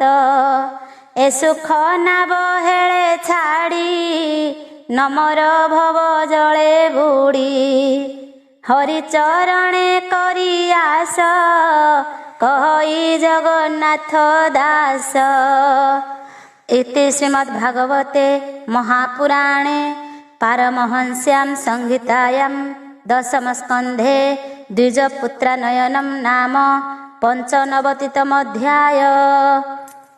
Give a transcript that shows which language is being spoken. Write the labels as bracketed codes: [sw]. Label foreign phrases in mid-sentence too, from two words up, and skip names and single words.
[or] ଏ ସୁଖ ନାବ ହେଳେ ଛାଡ଼ି ନମର ଭବ ଜଳେ ବୁଡ଼ି। ହରିଚରଣେ କରି ଆସ କହଇ ଜଗନ୍ନାଥ ଦାସ। [sa] इति श्रीमद्भागवते महापुराणे पारमहंस्यां संहितायां दशमस्कन्धे द्विजपुत्रनयनं नाम 95तमोऽध्यायः।